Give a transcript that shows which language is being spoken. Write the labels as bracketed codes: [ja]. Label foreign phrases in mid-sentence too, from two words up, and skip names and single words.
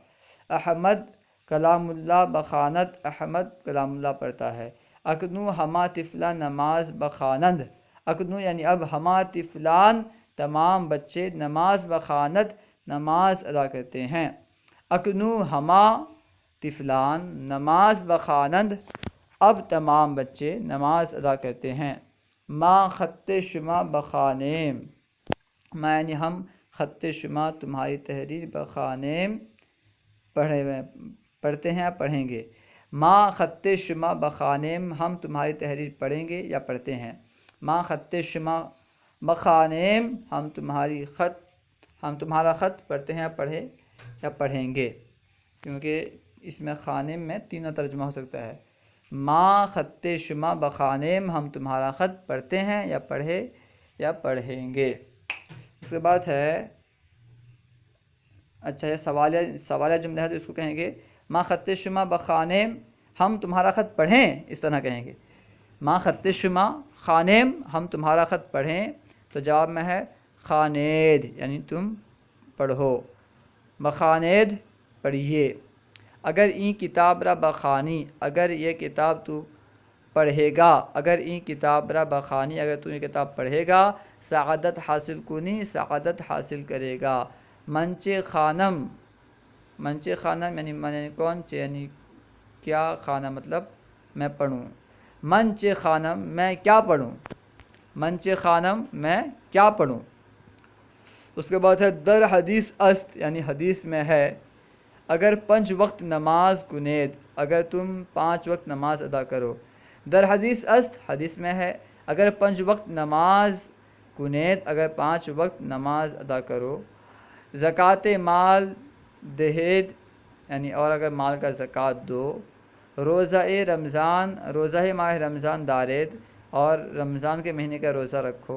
[fa] احمد کلام اللہ بخواند، [ur] احمد کلام اللہ پڑھتا ہے۔ [fa] اکنو ہما طفلان نماز بخوانند، [ur] اکنو یعنی اب [fa] ہما طفلان [ur] تمام بچے [fa] نماز بخواند [ur] نماز ادا کرتے ہیں۔ [fa] اکنو ہما طفلان نماز بخوانند، [ur] اب تمام بچے نماز ادا کرتے ہیں۔ [fa] ما خط شما بخوانیم، [ur] ما یعنی ہم، [fa] خط شما [ur] تمہاری تحریر، بخوانیم پڑھتے ہیں یا پڑھیں گے۔ [fa] ما خط شما بخوانیم، [ur] ہم تمہاری تحریر پڑھیں گے یا پڑھتے ہیں۔ [fa] ما خط شما بخوانیم، [ur] ہم تمہارا خط پڑھتے ہیں یا پڑھیں گے، کیونکہ اس میں خوانیم میں تینوں ترجمہ ہو سکتا ہے۔ [fa] ما خط شما بخوانیم، [ur] ہم تمہارا خط پڑھتے ہیں یا پڑھیں گے۔ اس کے بعد ہے، اچھا یہ سوالیہ جملہ ہے تو اس کو کہیں گے [fa] ما خط شما بخوانیم، [ur] ہم تمہارا خط پڑھیں، اس طرح کہیں گے۔ [fa] ما خط شما خوانیم، [ur] ہم تمہارا خط پڑھیں، تو جواب میں ہے خوانید یعنی تم پڑھو، بخوانید پڑھیے۔ [fa] اگر این کتاب را بخوانی، [ur] اگر یہ کتاب تو پڑھے گا، [fa] اگر این کتاب را بخوانی، [ur] اگر تو یہ کتاب پڑھے گا، [fa] سعادت حاصل کنی، [ur] سعادت حاصل کرے گا۔ [fa] منچے خانم، منچے خانم [ur] یعنی من کون، چے یعنی کیا، خانہ مطلب میں پڑھوں۔ [fa] منچے خانم [ur] میں کیا پڑھوں، [fa] منچے خانم [ur] میں کیا پڑھوں۔ اس کے بعد ہے [fa] در حدیث است [ur] یعنی حدیث میں ہے، [fa] اگر 5 وقت نماز کنید، [ur] اگر تم 5 وقت نماز ادا کرو۔ [fa] در حدیث است [ur] حدیث میں ہے، [fa] اگر 5 وقت نماز کنید، [ur] اگر 5 وقت نماز ادا کرو۔ [fa] زکوٰۃ مال دہید [ur] یعنی اور اگر مال کا زکوٰۃ دو۔ [fa] روزہ رمضان، روزہ ماہ رمضان دارید، [ur] اور رمضان کے مہینے کا روزہ رکھو۔